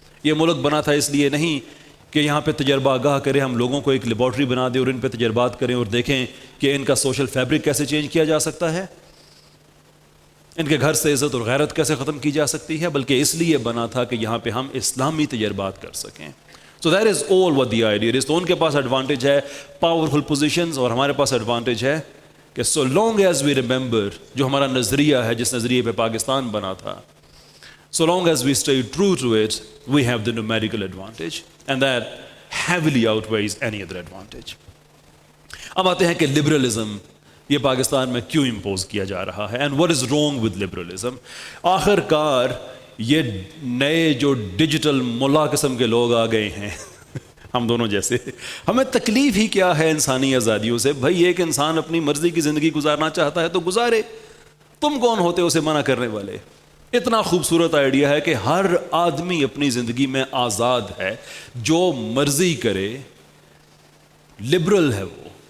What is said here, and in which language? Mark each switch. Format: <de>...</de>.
<ur>یہ ملک بنا تھا اس لیے نہیں کہ یہاں پہ تجربہ آگاہ کریں، ہم لوگوں کو ایک لیبارٹری بنا دیں اور ان پہ تجربات کریں اور دیکھیں کہ ان کا سوشل فیبرک کیسے چینج کیا جا سکتا ہے، ان کے گھر سے عزت اور غیرت کیسے ختم کی جا سکتی ہے، بلکہ اس لیے بنا تھا کہ یہاں پہ ہم اسلامی تجربات کر سکیں.</ur> <en>So that is all what the idea is.</en> <ur>تو ان کے پاس ایڈوانٹیج ہے پاورفل پوزیشنز، اور ہمارے پاس ایڈوانٹیج ہے کہ</ur> <en>so long as we remember</en> <ur>جو ہمارا نظریہ ہے، جس نظریے پہ پاکستان بنا تھا،</ur> <en>so long as we stay true to it, we have the numerical advantage and that heavily outweighs any other advantage.</en> <ur>اب آتے ہیں کہ لبرلزم یہ پاکستان میں کیوں امپوز کیا جا رہا ہے</ur> <en>and what is wrong with liberalism.</en> <ur>آخر کار یہ نئے جو ڈیجیٹل ملا قسم کے لوگ آ گئے ہیں ہم دونوں جیسے، ہمیں تکلیف ہی کیا ہے انسانی آزادیوں سے؟ بھائی ایک انسان اپنی مرضی کی زندگی گزارنا چاہتا ہے تو گزارے، تم کون ہوتے اسے منع کرنے والے؟ اتنا خوبصورت آئیڈیا ہے کہ ہر آدمی اپنی زندگی میں آزاد ہے، جو مرضی کرے، لبرل ہے وہ.</ur>